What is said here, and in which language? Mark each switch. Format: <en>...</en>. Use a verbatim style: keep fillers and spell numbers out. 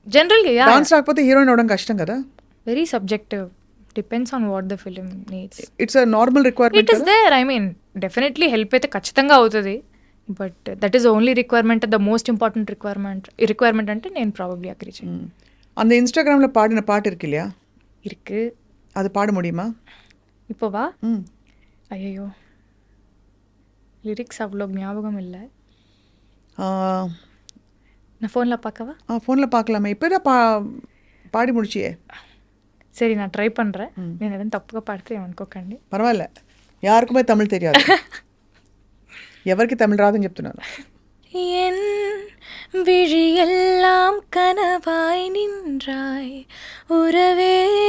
<te>జనరల్గా డాన్స్ రాకపోతే హీరోయిన్ అవడం కష్టం కదా.</te> <en>Very subjective, depends on what the film needs. It's a normal requirement. It is there, I mean definitely help</en> <te>అయితే ఖచ్చితంగా అవుతుంది,</te> <en>but that is only requirement, the most important requirement requirement</en> <te>అంటే నేను probably agree చేయను.</te> <ta>அந்த இன்ஸ்டாகிராமில் பாடின பாட்டு இருக்கு இல்லையா? இருக்கு. அது பாட முடியுமா இப்போவா? ம். ஐயோ லிரிக்ஸ் அவ்வளோ ஞாபகம் இல்லை. நான் ஃபோனில் பார்க்கவா? ஆ ஃபோனில் பார்க்கலாமே. இப்போ தான் பா பாடி முடிச்சியே. சரி நான் ட்ரை பண்ணுறேன்.</ta> <te>నేను ఏదైనా తప్పుగా పాడితే ఏమనుకోకండి. పర్వాలే, యారుకుమే తమిళ్ తెలియదు, ఎవరికి తమిళ రాదని చెప్తున్నాను.</te> <ta>என் விழியெல்லாம் கனவாய் நின்றாய் உறவே,</ta>